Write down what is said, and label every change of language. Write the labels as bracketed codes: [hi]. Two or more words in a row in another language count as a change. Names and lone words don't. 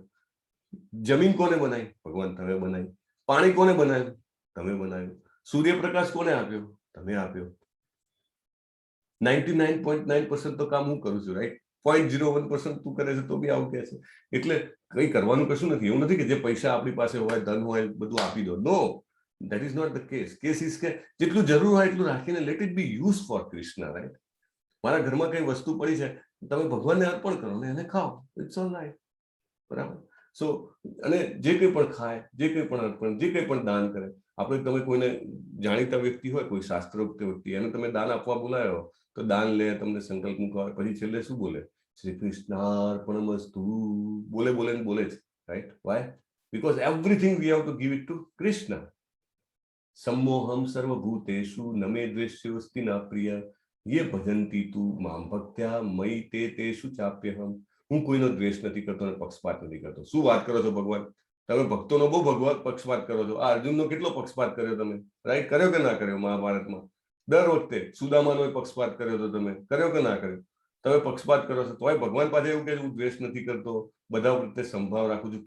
[gu] જમીન કોને બનાવી? ભગવાન તમે બનાવી. પાણી કોને બનાવ્યું? તમે બનાવ્યું. સૂર્યપ્રકાશ કોને આપ્યો? તમે આપ્યો. 99.9% તો કામ હું કરું છું, રાઈટ? 0.01% તું કરે છે તો બી આવું કહે છે. એટલે કંઈ કરવાનું કશું નથી. એવું નથી કે જે પૈસા આપણી પાસે હોય, ધન હોય, બધું આપી દો. [en] નો, that is not the case. case is [gu] કે જેટલું જરૂર હોય એટલું રાખીને [en] let it be use for Krishna, right? [gu] મારા ઘરમાં કઈ વસ્તુ પડી છે, તમે ભગવાનને અર્પણ કરો ને એને ખાઓ, [en] it's all right, [gu] બરાબર? સો અને જે કંઈ પણ ખાય, જે કંઈ પણ અર્પણ, જે કંઈ પણ દાન કરે, આપણે તમે કોઈને જાણીતા વ્યક્તિ હોય, કોઈ શાસ્ત્રોક્ત વ્યક્તિ, એને તમે દાન આપવા બોલાયો, તો દાન લે, તમને સંકલ્પ મૂકવા, પછી છેલ્લે શું બોલે? શ્રી કૃષ્ણાર્પણમસ્તુ. બોલે બોલે ને બોલે છે, રાઈટ? વાય? [en] because everything we have to give it to Krishna. [sa] सम्मोहम सर्वभूतेषु न मे द्वेष्योऽस्ति न प्रिय ये भजन्ति तु मां भक्त्या मयि ते तेषु चाप्यहम्. [gu] હું કોઈનો દ્વેષ નથી કરતો અને પક્ષપાત નથી કરતો. શું વાત કરો છો ભગવાન? તમે ભક્તોનો બહુ ભગવાન પક્ષપાત કરો છો. આ અર્જુનનો કેટલો પક્ષપાત કર્યો તમે, રાઈટ? કર્યો કે ના કર્યો? મહાભારતમાં દર વખતે સુદામાનો પક્ષપાત કર્યો તો તમે કર્યો કે ના કર્યો? તમે પક્ષપાત કરો છો તોય ભગવાન પાસે એવું કે હું દ્વેષ નથી કરતો, બધા પ્રત્યે સંભાવ રાખું છું.